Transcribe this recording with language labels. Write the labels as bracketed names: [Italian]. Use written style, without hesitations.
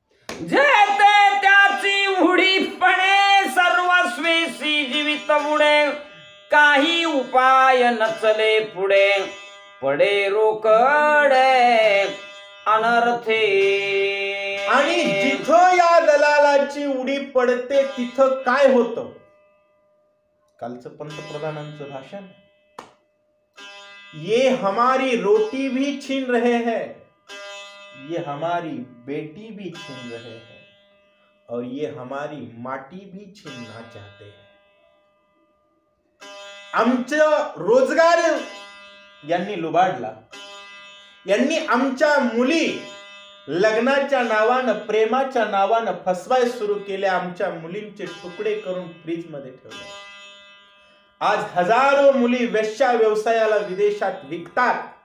[Marathi] जे ते त्याची उडीपणे सर्वस्वेसी जीवित बुडे. काही उपाय नचले पुढे. पडे रोकडे अनर्थे. आणि जिथं या दलालाची उडी पडते तिथं काय होतं? कालचं पंतप्रधानांचं भाषण, [Hindi] ये हमारी रोटी भी छीन रहे हैं, ये हमारी बेटी भी छीन रहे हैं, और ये हमारी माटी भी छीनना चाहते हैं. [Marathi] आमचं रोजगार यांनी लुबाडला. यांनी आमच्या मुली लग्नाच्या नावानं, प्रेमाच्या नावानं फसवाय सुरू केल्या. आमच्या मुलींचे तुकडे करून फ्रीज मध्ये ठेवले. आज हजारो मुली वेश्या व्यवसायाला विदेशात विकतात.